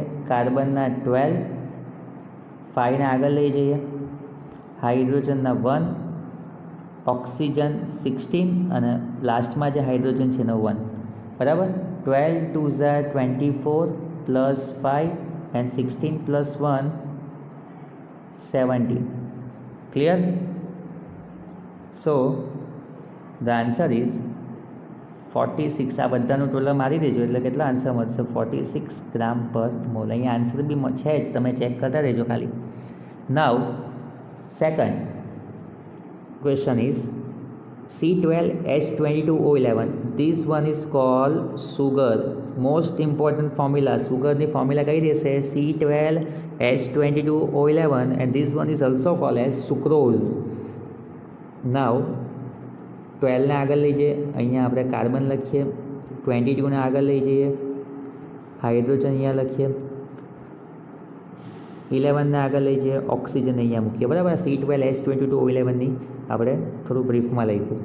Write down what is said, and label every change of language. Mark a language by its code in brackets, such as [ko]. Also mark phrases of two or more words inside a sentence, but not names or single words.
[gu] કાર્બનના 12, 5 ને આગળ લઈ જઈએ. હાઇડ્રોજનના 1, ઓક્સિજન 16 અને લાસ્ટમાં જે હાઇડ્રોજન છે એનો 1. બરાબર. [en] 12 2s are 24 plus 5 and 16 plus 1 17. Clear? So the answer is 46. [gu] આ બધાનું ટોટલ મારી દેજો એટલે કેટલા આન્સર મળશે? 46 ગ્રામ પર મોલ. અહીંયા આન્સર બી છે જ, તમે ચેક કરતા રહેજો ખાલી. [en] Now second question is C12H22O11. This one is called sugar. Most important formula. [gu] સુગરની ફોર્મ્યુલા કઈ રહેશે? [en] C12 H22O11 and this one is also called as sucrose. [gu] Now 12 ને આગળ લઈ જઈએ, અહીંયા આપણે કાર્બન લખીએ, 22 ને આગળ લઈ જઈએ, હાઇડ્રોજન અહીંયા લખીએ, 11 ને આગળ લઈ જઈએ, ઓક્સિજન અહીંયા મૂકીએ, બરાબર. C12H22O11ની આપણે થોડું બ્રીફમાં લખ્યું.